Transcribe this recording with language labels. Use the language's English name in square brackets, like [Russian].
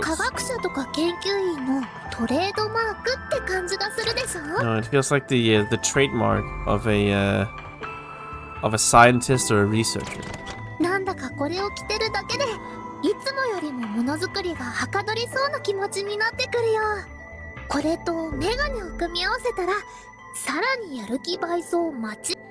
[Japanese] 科学者とか研究員のトレードマークって感じがするでしょ。 [English] No, it feels like the trademark of a scientist or a researcher. [Japanese] なんだかこれを着てるだけでいつもよりもものづくりがはかどりそうな気持ちになってくるよ。これとメガネを組み合わせたらさらにやる気倍増待ち。